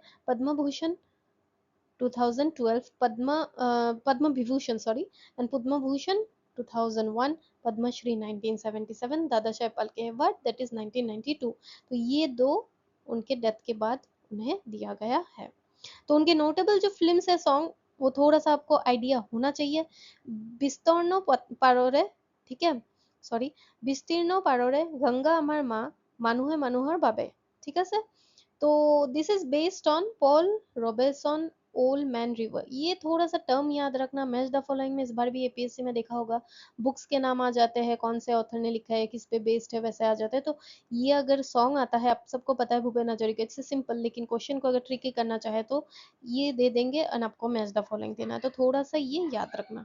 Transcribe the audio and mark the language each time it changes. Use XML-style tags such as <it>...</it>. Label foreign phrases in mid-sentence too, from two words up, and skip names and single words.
<hi>पद्म भूषण 2012, पद्म विभूषण</hi> <en>sorry, and</en> <hi>पद्म भूषण 2001, पद्मश्री 1977, दादा साहेब फाल्के अवार्ड</hi> <en>that is</en> <hi>1992। तो ये दो उनके डेथ के बाद उन्हें दिया गया है। तो उनके नोटेबल जो फिल्म्स है, सॉन्ग, वो थोड़ा सा आपको आइडिया होना चाहिए।</hi> <as>বিস্তীর্ণ পাৰৰে,</as> <hi>ठीक है, सॉरी,</hi> <as>বিস্তীৰ্ণ পাৰৰে গংগা আমাৰ মা, মানুহে মানুহৰ বাবে। ঠিক আছে।</as> <en>तो this is based on Paul Robertson Old Man River.</en> <hi>ये थोड़ा सा टर्म याद रखना,</hi> <en>match the following</en> <hi>में इस बार भी एपीएससी में देखा होगा, बुक्स के नाम आ जाते हैं, कौन से ऑथर ने लिखा है, किस पे बेस्ड है, वैसे आ जाते हैं। तो ये अगर सॉन्ग आता है, आप सबको पता है भूपेन हजारिका,</hi> <en>it's simple,</en> <hi>लेकिन क्वेश्चन को अगर ट्रिकी करना चाहे तो ये दे देंगे और आपको</hi> <en>match the following</en> <hi>देना है, तो थोड़ा सा ये याद रखना।</hi>